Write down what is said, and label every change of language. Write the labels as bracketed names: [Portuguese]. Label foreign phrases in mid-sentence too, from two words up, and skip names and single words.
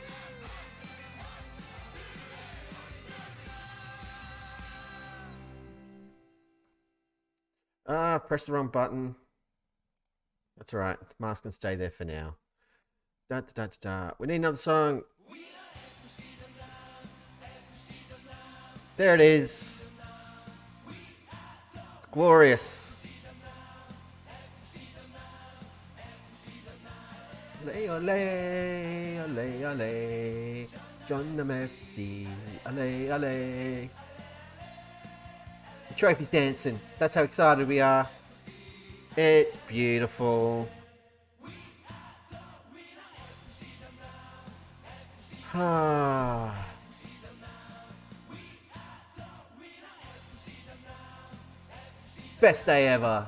[English] Press the wrong button. That's alright. Mask can stay there for now. We need another song. There it is. It's glorious. Ole, ole, ole, ole. Jeonnam FC. Ole, ole. The trophy's dancing. That's how excited we are. It's beautiful. Best day ever.